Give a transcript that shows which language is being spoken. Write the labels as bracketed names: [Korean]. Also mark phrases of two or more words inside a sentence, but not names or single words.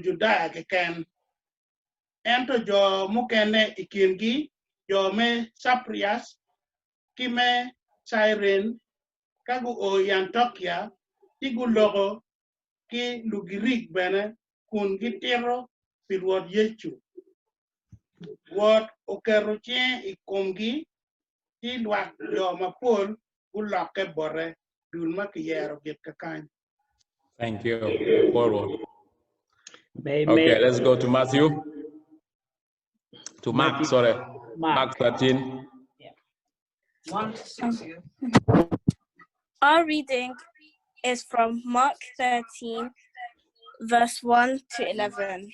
[Acoli] Judea ken ento jo mukene ikingi jo me Saprias kime Cyrene kagu o Antiochia tigu logo ki lugirik bene kun gitero pilwot yechu wot okerochien ikomgi ti lwak jo mapol uloke bore dul makiyero git kakany. [English] Thank you. Forward. May, Okay, let's go to Matthew. To Mark, sorry. Mark 13. Yeah. 1 to 6. Our reading is from Mark 13, verse 1 to 11.